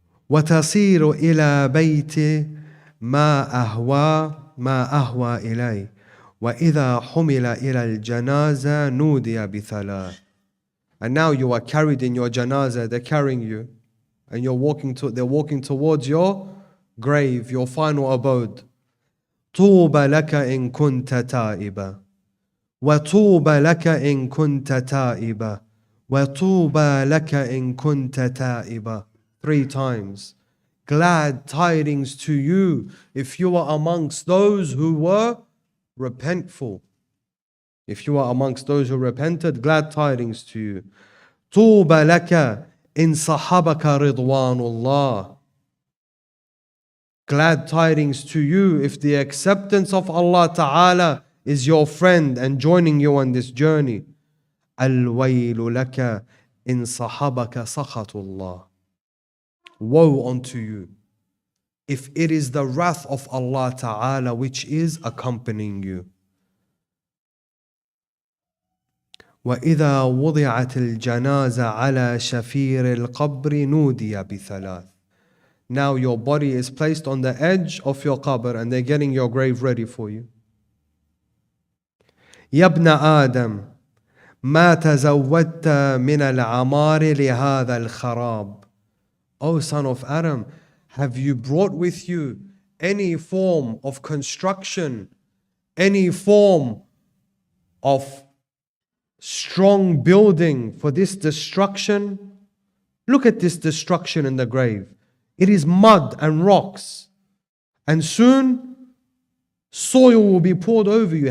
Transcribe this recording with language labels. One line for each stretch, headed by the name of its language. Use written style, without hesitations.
Arabic: وتصير إلى بيت ما أهوى إليه وإذا حمل إلى الجنازة نودي بثلاث.
English: And now you are carried in your janazah, they're carrying you, and they're walking towards your grave, your final abode.
Arabic: طوبى لك إن كنت تائبا وطوبى لك إن كنت تائبا وطوبى لك إن كنت تائبا.
English: 3 times. Glad tidings to you if you are amongst those who were repentful. If you are amongst those who repented, glad tidings to you.
Arabic: طوبى لك إن صحبك رضوان الله.
English: Glad tidings to you if the acceptance of Allah Ta'ala is your friend and joining you on this journey.
Arabic: الويل لك إن صحبك سخط الله.
English: Woe unto you if it is the wrath of Allah Ta'ala which is accompanying you.
Arabic: وإذا وضعت الجنازة على شفير القبر نودي بثلاث.
English: Now your body is placed on the edge of your qabr and they're getting your grave ready for you.
Arabic: يا ابن آدم ما تزودت من العمار لهذا الخراب.
English: O son of Adam, have you brought with you any form of construction, any form of strong building for this destruction? Look at this destruction in the grave. It is mud and rocks, and soon soil will be poured over you.